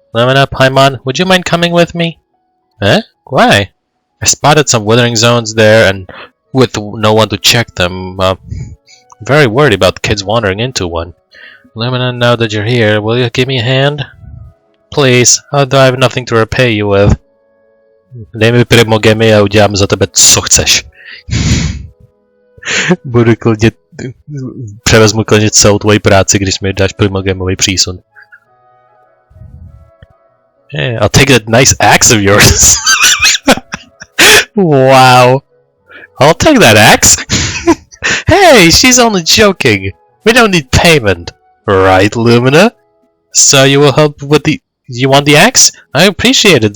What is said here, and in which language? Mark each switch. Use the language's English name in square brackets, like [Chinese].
[English] Lemina, Paimon, would you mind coming with me? Eh? Why? I spotted some withering zones there, and with no one to check them, I'm very worried about kids wandering into one. Lemina, now that you're here, will you give me a hand? Please, I have nothing to repay you with. [Czech] Dej mi primogemy a udělám za tebe, co chceš. Budu klidně... Převezmu klidně celou tvoji práci, když mi dáš primogemový přísun. [English] Yeah, I'll take that nice axe of yours. Wow. I'll take that axe. Hey, she's only joking. We don't need payment. Right, Lumina? So you will help with the... You want the axe? I appreciate it.